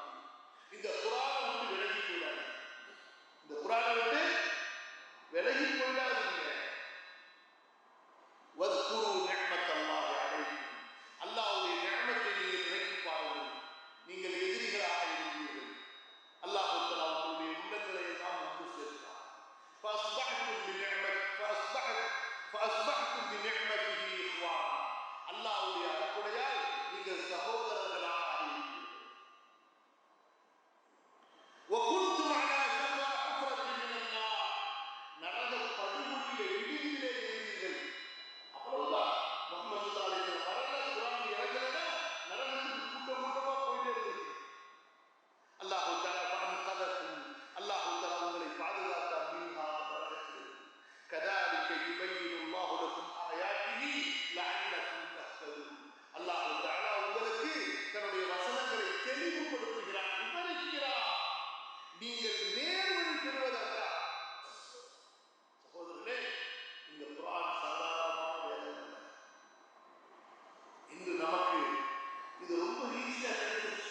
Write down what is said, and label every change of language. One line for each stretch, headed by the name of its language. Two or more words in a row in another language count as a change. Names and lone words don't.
Tamil: இந்த குர்ஆனை விட்டு விலகி போயிடாதீங்க. இந்த குர்ஆனை விட்டு விலகி போயிடாதீங்க.
Arabic: واذكروا نعمة الله عليكم.
Tamil: அல்லாஹ்வுடைய நிஅமத்தை நீங்கள் நினைத்து பாருங்கள். நீங்கள் எதிரிகளாக இருந்தீர்கள்,
Arabic: الله تعالى
Tamil: உங்களுடைய உள்ளங்களை எல்லாம் ஒன்று சேர்த்தார்.
Arabic: فأصبحتم بنعمته إخوانا.
Tamil: அல்லாஹ்வுடைய அருளால் நீங்கள் சகோதரர்களாக ஆகிறீர்கள்.
Arabic: وكنتم على شفا حفرة من النار.
Tamil: நரக படுகொலியிலே இடியிலே இருந்தீர்கள். அவ்வளவுதான். முஹம்மது
Arabic: صلى الله عليه وسلم
Tamil: வரல, குர்ஆன் இறங்கலனா நரகத்துக்கு கூட்டமா போயிட்டே இருந்தீங்க.
Arabic: الله تعالى
Tamil: ஃபஅன்கதக்கும்.
Arabic: الله تعالى
Tamil: உங்களை பாதுகாத்தார். மின்ஹா நரகத்தில்.
Arabic: كذلك يبين الله لكم آياته لعلكم تهتدون. الله تعالى
Tamil: உங்களுக்கு தன்னுடைய வசனங்களை தெளிவுபடுத்துகிறார், விவரிக்கிறார், நீங்கள் நேர்வழி பெறுவதற்காக. சகோதரர்களே, இந்த குர்ஆன் சாதாரணமான வேதம் அல்ல. இன்று நமக்கு இது ரொம்ப ஈஸியா கிடைச்சிருச்சு.